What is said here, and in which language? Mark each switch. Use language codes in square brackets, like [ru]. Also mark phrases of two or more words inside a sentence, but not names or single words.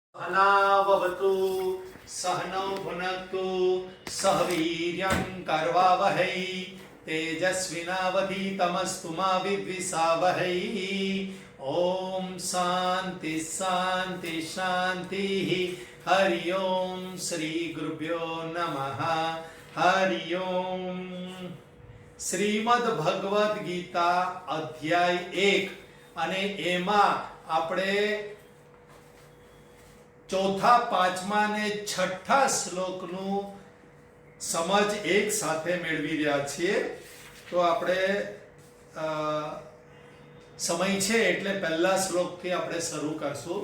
[sa] अनाववतु सहनौ भुनक्तु सह वीर्यं करवावहै तेजस्विनावधीतमस्तु मा विद्विषावहै। ओम शांति शांति शांति। हरि ओम श्री गुरुभ्यो नमः। हरि ओम। [gu] श्रीमद् भगवद गीता अध्याय 1 અને એમાં આપણે ચોથા, પાંચમા ને છઠ્ઠા શ્લોકનું સમજ એક સાથે મેળવી રહ્યા છીએ. તો આપણે સમય છે એટલે પહેલા શ્લોકથી આપણે શરૂ કરશું.